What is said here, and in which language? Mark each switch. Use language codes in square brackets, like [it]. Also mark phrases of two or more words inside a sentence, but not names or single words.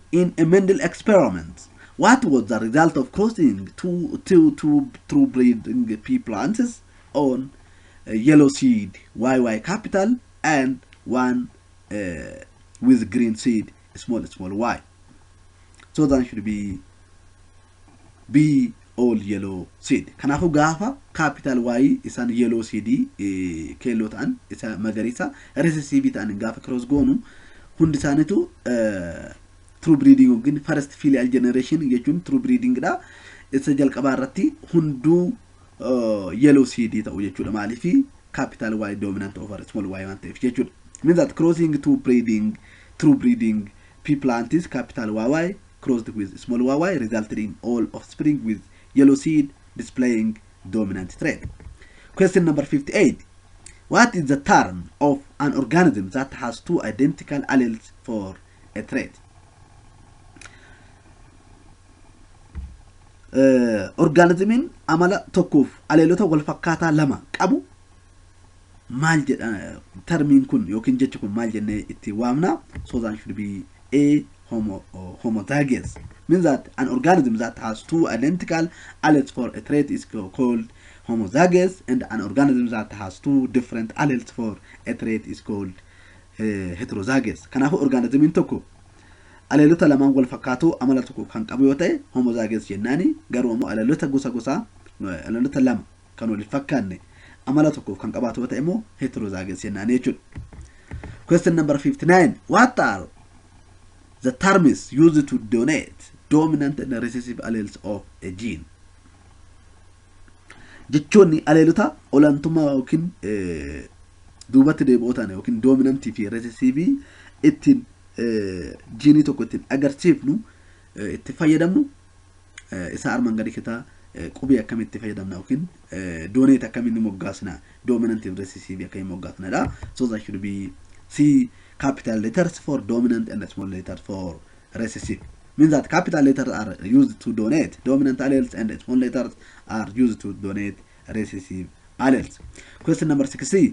[en] In a Mendel experiment, what was the result of crossing two breeding pea plants on yellow seed YY capital and one with green seed small y? So that should be B all yellow seed. [om] Kanafu gafa [en] capital Y [om] isan [en] yellow seed [om] kelo ta'an isa magarisa recessive ta'an gafa cross gonu hundi isaanitu [en] true breeding [om] ogin [en] first filial generation [om] jechuun [en] true breeding [om] dha. Isa jalqabaa irratti hunduu [en] yellow seed [om] ta'u jechuudha. Maaliif [en] capital Y dominant over small y [om] waan ta'eef jechuudha. [en] Means that crossing true breeding pea plants capital YY crossed with small y resulted in all offspring with yellow seed displaying dominant trait. Question number 58. What is the term of an organism that has two identical alleles for a trait? [om] Organismin amala tokkoof aleelota wal fakkaataa lama qabu maal jedha termiin kun yookiin jechi kun maal jennee itti waamna? [en] So that should be A homozygous. Means that an organism that has two identical alleles for a trait is called homozygous, and an organism that has two different alleles for a trait is called heterozygous. [om] Kanafu organismin tokko aleelota lamaan wal fakkaatoo amala tokko kan qabu yoo ta'e homozygous jennaani. Garuu immoo aleelota gosa aleelota lama kan wal fakkaanne amala tokko kan qabaatu yoo ta'e immoo heterozygous jennaani jechuudha. [en] Question number 59. What are the terms used to denote dominant and recessive alleles of a gene? [om] Jechoonni aleelota olaantummaa yookiin duubatti deebi'ootaan yookiin dominantii fi recessive ittiin gene tokko ittiin agarsiifnu itti fayyadamnu isa armaan gadi keessa qubii akkamitti fayyadamna yookiin donate akkamitti moggaasna [en] dominant and recessive [om] akkamitti moggaasnadha. [en] So that should be C capital letters for dominant and small letters for recessive. Means that capital letters are used to donate dominant alleles and small letters are used to donate recessive alleles. Question number 60.